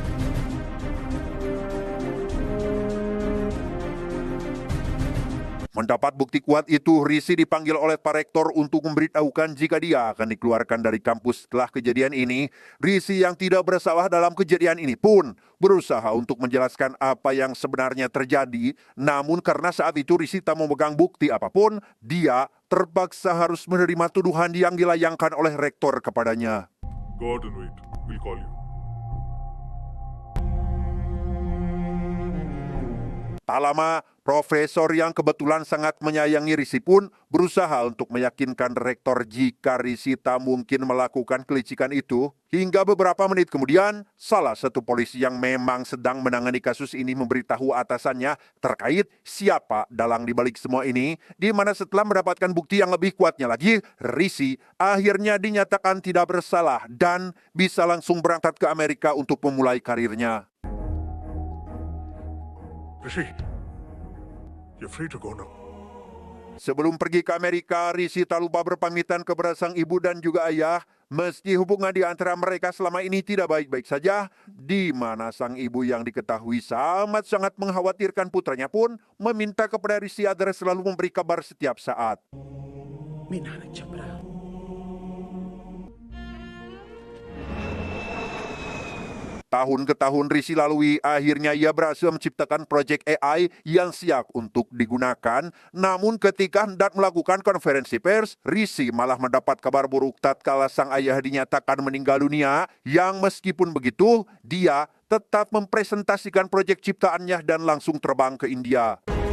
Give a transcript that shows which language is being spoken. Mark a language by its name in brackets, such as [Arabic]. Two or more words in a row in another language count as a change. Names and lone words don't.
[Indonesian] Mendapat bukti kuat itu, Risi dipanggil oleh Pak Rektor untuk memberitahukan jika dia akan dikeluarkan dari kampus setelah kejadian ini. Risi yang tidak bersalah dalam kejadian ini pun berusaha untuk menjelaskan apa yang sebenarnya terjadi. Namun karena saat itu Risi tak memegang bukti apapun, dia terpaksa harus menerima tuduhan yang dilayangkan oleh Rektor kepadanya. [English] Go out and wait. We'll call you. [Indonesian] Tak lama, profesor yang kebetulan sangat menyayangi Risi pun berusaha untuk meyakinkan rektor jika Risi tak mungkin melakukan kelicikan itu. Hingga beberapa menit kemudian, salah satu polisi yang memang sedang menangani kasus ini memberitahu atasannya terkait siapa dalang di balik semua ini, di mana setelah mendapatkan bukti yang lebih kuatnya lagi, Risi akhirnya dinyatakan tidak bersalah dan bisa langsung berangkat ke Amerika untuk memulai karirnya. [English] Rishi, you're free to go now. [Indonesian] Sebelum pergi ke Amerika, Risi tak lupa berpamitan kepada sang ibu dan juga ayah. Meski hubungan di antara mereka selama ini tidak baik-baik saja, di mana sang ibu yang diketahui sangat-sangat mengkhawatirkan putranya pun meminta kepada Risi agar selalu memberi kabar setiap saat. [Telugu] మీ నాన్నకి చెప్పరా [Indonesian] Tahun ke tahun Risi lalui, akhirnya ia berhasil menciptakan proyek AI yang siap untuk digunakan. Namun ketika hendak melakukan konferensi pers, Risi malah mendapat kabar buruk tatkala sang ayah dinyatakan meninggal dunia, yang meskipun begitu, dia tetap mempresentasikan proyek ciptaannya dan langsung terbang ke India.